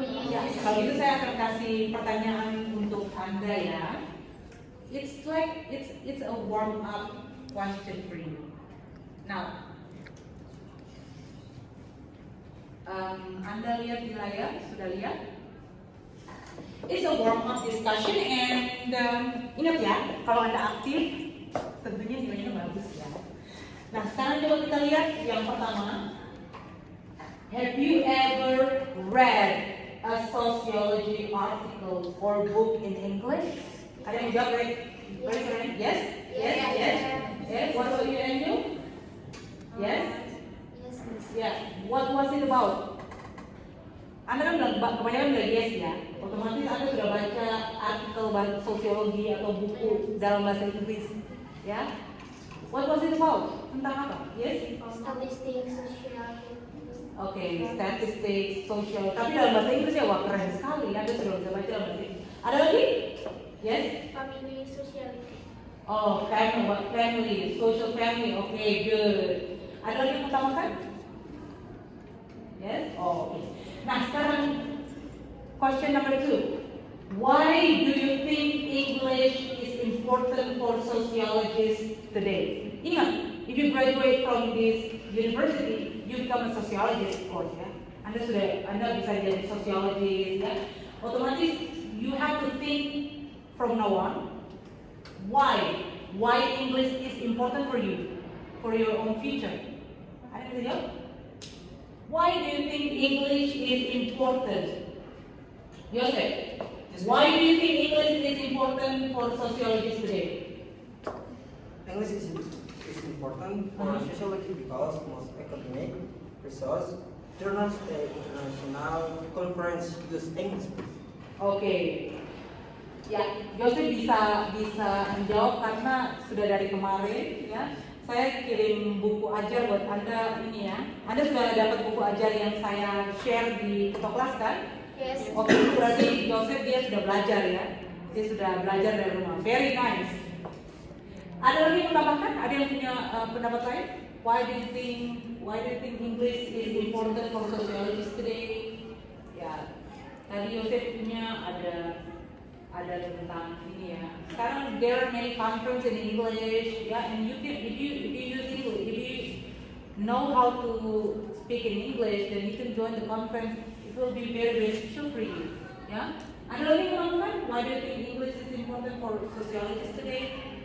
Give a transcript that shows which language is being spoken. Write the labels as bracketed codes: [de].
[id] Ya, kalau itu saya akan kasih pertanyaan untuk Anda ya. [en] It's like it's a warm up question for you. [id] Now, Anda lihat di layar, sudah lihat? [en] It's a warm up discussion [id] and ingat ya, kalau Anda aktif, tentunya nilainya bagus ya. Nah, sekarang coba kita lihat yang pertama. [en] Have you ever read a sociology article or book in English? [id] Ada yang jawab, right? Yes? Yes? [en] What about you, Angel? Yes? Yeah. What was it about? [id] Anda kan bilang, kebanyakan bilang yes ya. Otomatis Anda sudah baca artikel sosiologi atau buku dalam bahasa Inggris, ya. [en] What was it about? [id] Tentang apa? [en] Yes? [id] Statistik sosial. Oke, statistik sosial. Tapi dalam bahasa Inggris ya, wah keren sekali. Anda sudah bisa baca dalam bahasa Inggris. Ada lagi? Yes? [en] Family sociality. Oh, family, social family. [id] Oke, good. Ada lagi yang utamakan? Yes? Oh, okay. Nah, sekarang [en] question number 2. Why do you think English is important for sociologists today? Ingat, if you graduate from this university, you become a sociologist, of course, ya. [id] Anda bisa jadi sociologist, ya. Otomatis, [en] you have to think from now on. Why English is important for you, for your own future? [id] Ada yang bisa jawab? [en] Why do you think English is important? Joseph, why do you think English is important for sociologists today? English is important for sociology because most academic research journals and international conference use English. [id] Oke. Ya, Joseph bisa menjawab karena sudah dari kemarin ya. Saya kirim buku ajar buat Anda ini ya. Anda sudah dapat buku ajar yang saya share di Ketua Kelas kan? Yes. Oke, berarti Joseph dia sudah belajar ya. Dia sudah belajar dari rumah. [en] Very nice. [id] Ada lagi yang menambahkan? Ada yang punya pendapat lain? Why do you think English is important for sociologists today? Ya, tadi Joseph punya ada tentang ini ya. Sekarang [en] there are many conferences in English, ya, and you can if you use English, if you know how to speak in English, then you can join the conference. It will be very beneficial for you, ya. [id] Ada lagi teman-teman? [en] Why do you think English is important for sociologists today?